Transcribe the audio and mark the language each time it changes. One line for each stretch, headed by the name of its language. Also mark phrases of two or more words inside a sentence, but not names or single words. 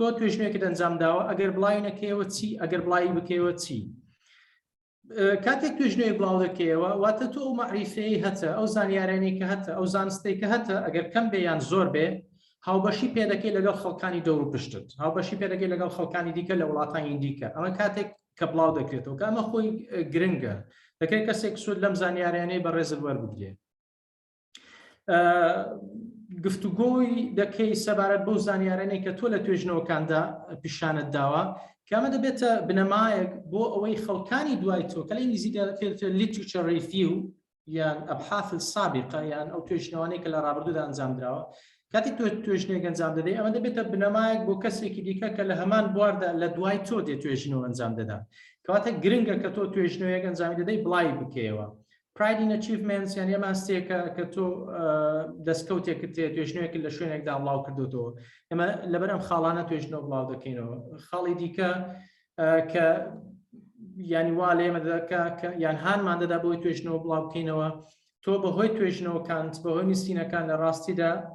Central Kurdish: توێژنێکت ئەنجام داوە ئەگەر بڵاوی نەکەیەوە چی ئەگەر بڵاوی بکەوە چی کاتێک توێژنەوەی بڵاو دەکەیەوە واتە تۆ ئەو مەعریفەیە هەتە ئەو زانیارانەی کە هەتە ئەو زانستەی کە هەتە ئەگەر کەم بێ یان زۆر بێ هاوبەشی پێدەکەی لەگەڵ خەڵکانی دەور و پشتت هاوبەشی پێدەکەی لەگەڵ خەڵکانی دیکە لە وڵاتانی دیکە ئەمە کاتێک کە بڵاو دەکرێتەوە کە ئەمە خۆی گرنگە دەکرێت کەسێک سوود لەم زانیارانەی بەڕێزت وەربگرێت گفتوگۆی دەکەی سەبارەت بەو زانیارانەی کە تۆ لە توێژنەوەکاندا پیشانت داوە کە ئەمە دەبێتە بنەمایەک بۆ ئەوەی خەڵکانی دوای تۆ کە لە ئینگلیزیدا دەکرێت
English: literature review
Central Kurdish: یان
Arabic: ئەبحاث السابقة
Central Kurdish: یان ئەو توێژنەوەانەی کە لە ڕابردوودا ئەنجام درراوە کاتی تۆ توێژنێک ئەنجام دەدەی ئەمە دەبێتە بنەمایەک بۆ کەسێکی دیکە کە لە هەمان بواردا لە دوای تۆ دێ توێژنەوە ئەنجام دەدا کەواتە گرنگە کە تۆ توێژنەوەیەک ئەنجامی دەدەی بڵای بکەیەوە
English: Pride in Achievements
Central Kurdish: یان ئەمە هەستەیەکە کە تۆ دەستکەوتێکت تێ توێژنەوەیەکی لە شوێنێکدا بڵاو کردوتەوە ئێمە لەبەر ئەم خاڵانە توێژنەوە بڵاو دەکەینەوە خاڵی دیکە کە یانی وا لە ئێمە یان هانمان دەدا بۆی توێژنەوە بڵاو بکەینەوە تۆ بەهۆی توێژنەوەکانت بەهۆی نووسینەکان لە ڕاستیدا